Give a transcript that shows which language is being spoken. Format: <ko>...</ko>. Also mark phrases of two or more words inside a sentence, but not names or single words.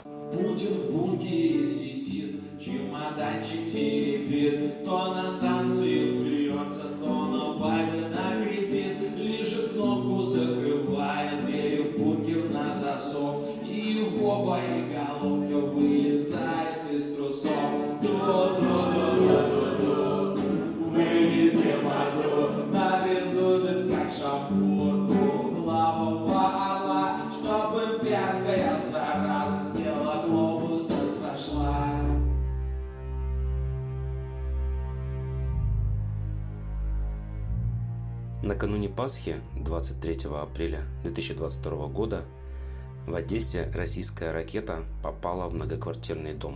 <ru>Путин в бункере сидит, чемоданчик теребит, то на санкции плюется, то на Байдена хрипит, лишь кнопку закрывает, двери в бункер на засов, и его боеголовка вылезает из трусов. Ду-ду-ду-ду-ду-ду, вылези морду, на безумец как шампур, двухглавого орла, чтобы пяская зараза с тела глобуса сошла. Накануне Пасхи, 23 апреля 2022 года, в Одессе российская ракета попала в многоквартирный дом.</ru>